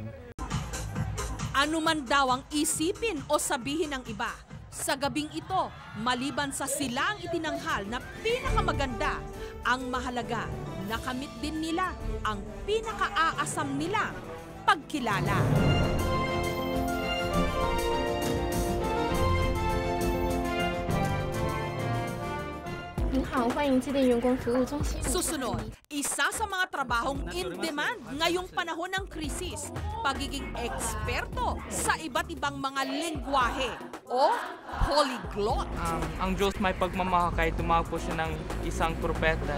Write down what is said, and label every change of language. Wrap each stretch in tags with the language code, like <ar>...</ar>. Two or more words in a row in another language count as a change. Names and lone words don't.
<tl>Ano man daw ang isipin o sabihin ng iba, sa gabing ito, maliban sa sila ang itinanghal na pinakamaganda, ang mahalaga, nakamit din nila ang pinakaaasam nila pagkilala.</tl> <zh>您好，欢迎致电员工服务中心。</zh> <tl>Susunod, isa sa mga trabahong in-demand ngayong panahon ng krisis, pagiging eksperto sa iba't ibang mga lengguwahe o polyglot. Ang Diyos may pagmamahal kahit tumawag po siya ng isang propeta.</tl>